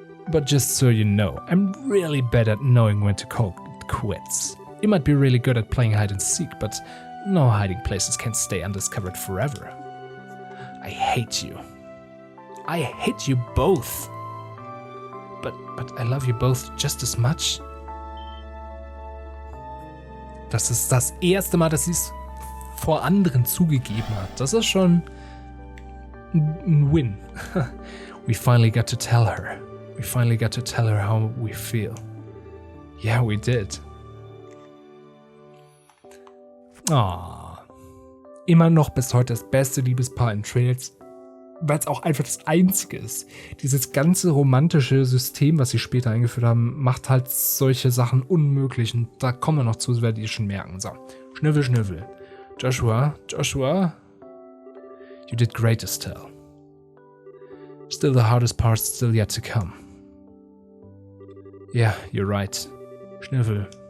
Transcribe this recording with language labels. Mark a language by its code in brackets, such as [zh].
[en] But just so you know, I'm really bad at knowing when to call it quits. You might be really good at playing hide and seek, but no hiding places can stay undiscovered forever. I hate you. I hate you both. But I love you both just as much. [de] Das ist das erste Mal, dass sie es vor anderen zugegeben hat. Das ist schon ein Win. [en] We finally got to tell her. We finally got to tell her how we feel. Yeah, we did. Oh. [de] Immer noch bis heute das beste Liebespaar in Trails, weil es auch einfach das einzige ist. Dieses ganze romantische System, was sie später eingeführt haben, macht halt solche Sachen unmöglich. Und da kommen wir noch zu, das werdet ihr schon merken. So, Schnüffel, Schnüffel. [en] Joshua, you did great, Estelle. Still the hardest part's still yet to come. Yeah, you're right. Schnüffel.